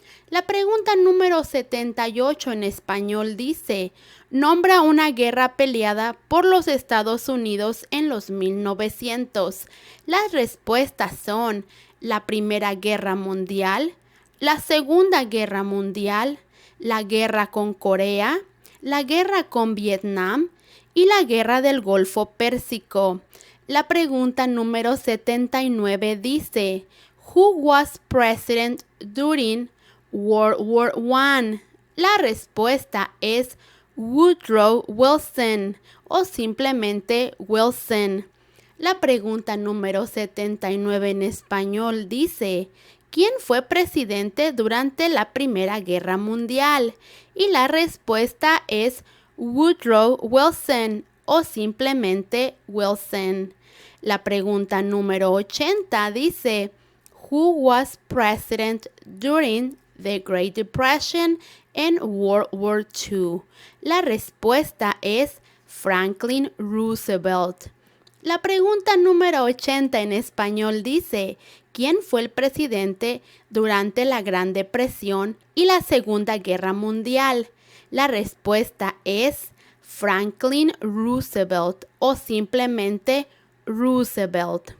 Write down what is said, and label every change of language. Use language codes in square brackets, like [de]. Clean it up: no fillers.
[es] La pregunta número 78 en español dice, nombra una guerra peleada por los Estados Unidos en los 1900. Las respuestas son la Primera Guerra Mundial, la Segunda Guerra Mundial, la guerra con Corea, la guerra con Vietnam y la guerra del Golfo Pérsico. La pregunta número 79 dice, [en] Who was president during World War I? [es] La respuesta es Woodrow Wilson o simplemente Wilson. La pregunta número 79 en español dice, ¿quién fue presidente durante la Primera Guerra Mundial? Y la respuesta es Woodrow Wilson o simplemente Wilson. La pregunta número 80 dice, [en] Who was president during the Great Depression and World War II? [es] La respuesta es Franklin Roosevelt. La pregunta número 80 en español dice, ¿quién fue el presidente durante la Gran Depresión y la Segunda Guerra Mundial? La respuesta es Franklin Roosevelt o simplemente Roosevelt.